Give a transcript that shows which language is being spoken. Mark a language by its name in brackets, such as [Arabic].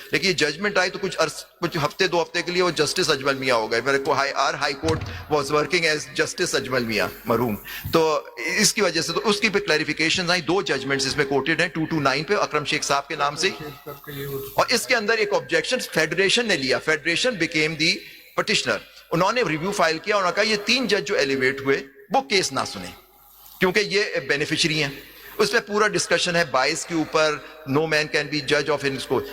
[Urdu] لیکن یہ ججمنٹ آئی تو کچھ ہفتے 2 ہفتے کے لیے وہ جسٹس اجمل میاں ہو گئے. [English] High court was working as justice Ajmal Mian مرحوم. [Urdu] تو اس کی وجہ سے تو اس کی پہ کلیریفیکیشن آئی. 2 ججمنٹس اس میں کوٹڈ ہیں 229 پہ اکرم شیخ صاحب کے نام سے. اور اس کے اندر ایک آبجیکشن فیڈریشن نے لیا. [English] Federation became the petitioner. [Urdu] انہوں نے ریویو فائل کیا, انہوں نے کہا یہ 3 جج جو ایلیویٹ ہوئے وہ کیس نہ سنیں کیونکہ یہ بینیفیشری ہیں. [English] اس پہ پورا ڈسکشن ہے بائس کے اوپر, نو مین کین بی جج آف ان کو.